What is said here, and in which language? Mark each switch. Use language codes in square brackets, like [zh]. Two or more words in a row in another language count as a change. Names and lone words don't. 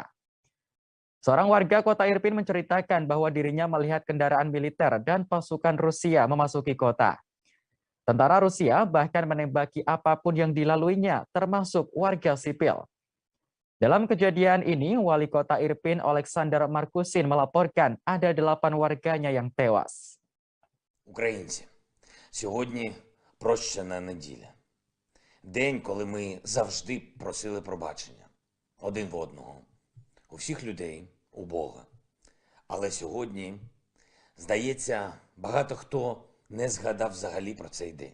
[id] Seorang warga kota Irpin menceritakan bahwa dirinya melihat kendaraan militer dan pasukan Rusia memasuki kota. Tentara Rusia bahkan menembaki apapun yang dilaluinya, termasuk warga sipil. Dalam kejadian ini, wali kota Irpin Олександр Маркусин melaporkan ada 8 warganya yang tewas. [uk] Українці, сьогодні прощена неділя. День, коли ми завжди просили пробачення один в одного. У всіх людей, у Бога. Але сьогодні, здається, багато хто не згадав взагалі про цей день.